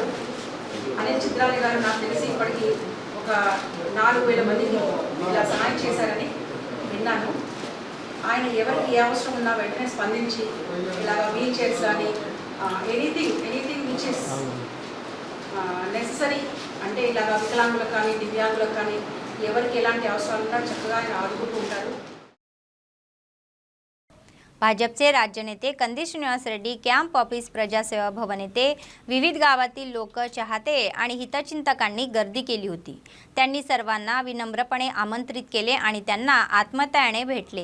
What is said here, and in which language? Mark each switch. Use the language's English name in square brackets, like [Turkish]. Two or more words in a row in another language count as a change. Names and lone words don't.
[Telugu] అనిల్ చిత్రాలే గారు నాకు తెలిసి ఇప్పటికీ ఒక 4,000 మందికి ఇలా సహాయం చేశారని విన్నాను. ఆయన ఎవరికి ఏ అవసరం ఉన్నా వెంటనే స్పందించి ఇలాగ [English] wheel chairs [Telugu] కానీ [English] anything which is necessary, [Telugu] అంటే ఇలాగ వికలాంగులకు కానీ దివ్యాంగులకు కానీ ఎవరికి ఎలాంటి అవసరాలు ఉన్నా చక్కగా ఆయన ఆదుకుంటూ ఉంటారు. [Marathi] भाजपचे राज्यनेते कंदी श्रीनिवास रेड्डी कॅम्प ऑफिस प्रजासेवा भवन येथे विविध गावातील लोक चाहते आणि हितचिंतकांनी गर्दी केली होती. त्यांनी सर्वांना विनम्रपणे आमंत्रित केले आणि त्यांना आत्महत्याने भेटले.